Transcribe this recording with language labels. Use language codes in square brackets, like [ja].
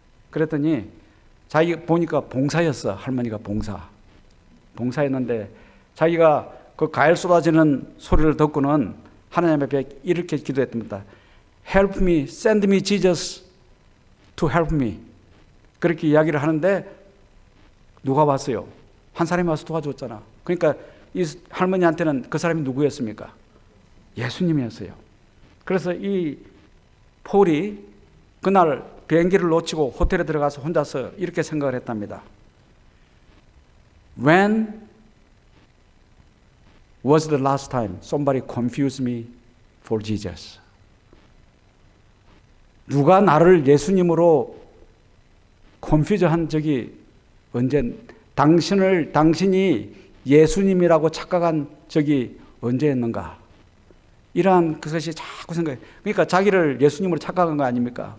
[ko] 그랬더니 자기 보니까 봉사였어. 할머니가 봉사였는데 자기가 그 과일 쏟아지는 소리를 듣고는 하나님 앞에 이렇게 기도했답니다. [en] Help me, send me Jesus to help me. [ko] 그렇게 이야기를 하는데 누가 왔어요? 한 사람이 와서 도와줬잖아. 그러니까 이 할머니한테는 그 사람이 누구였습니까? 예수님이었어요. 그래서 이 폴이 그날 비행기를 놓치고 호텔에 들어가서 혼자서 이렇게 생각을 했답니다. [en] When was the last time somebody confused me for Jesus? [ko] 누가 나를 예수님으로 컨퓨즈한 적이 언제, 당신이 예수님이라고 착각한 적이 언제였는가? 이러한 그것이 자꾸 생각해. 그러니까 자기를 예수님으로 착각한 거 아닙니까?